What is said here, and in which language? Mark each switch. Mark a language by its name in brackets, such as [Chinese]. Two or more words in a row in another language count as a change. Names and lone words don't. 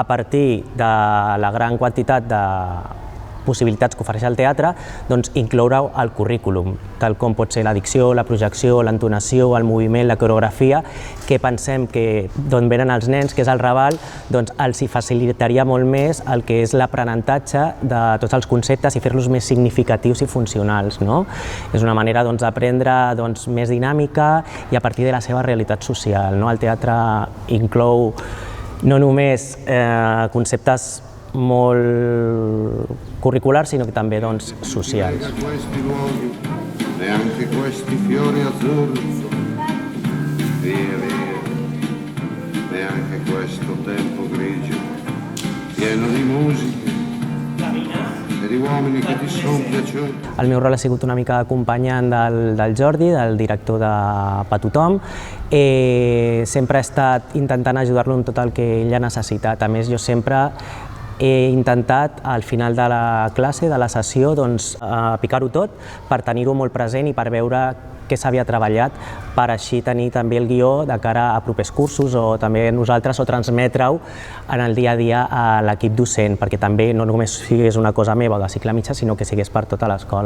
[Catalan] partir de la gran quantitat de possibilitats que ofereix el teatre, incloure-ho al currículum, tal com pot ser la dicció, la projecció, l'entonació, el moviment, la coreografia, que pensem que d'on venen els nens, que és el Raval, els hi facilitaria molt més el que és l'aprenentatge de tots els conceptes i fer-los més significatius i funcionals. És una manera d'aprendre més dinàmica i a partir de la seva realitat social. El teatre inclou no només conceptes molt curriculars, sinó que també socials. [Italian] Neanche questi fiori azzurri, via via, neanche questo tempo grigio, pieno di musica e di uomini che ti sono piaciuti. [Catalan] El meu rol ha sigut una mica acompanyant del Jordi, del director de Pa Tothom. Sempre he estat intentant ajudar-lo en tot el que ell ha necessitat. A més, jo sempre he intentat, al final de la classe, de la sessió, picar-ho tot per tenir-ho molt present i per veure què s'havia treballat, per així tenir també el guió de cara a propers cursos o també nosaltres, o transmetre-ho en el dia a dia a l'equip docent, perquè també no només sigués una cosa meva de cicle mitjà, sinó que sigués per tota l'escola.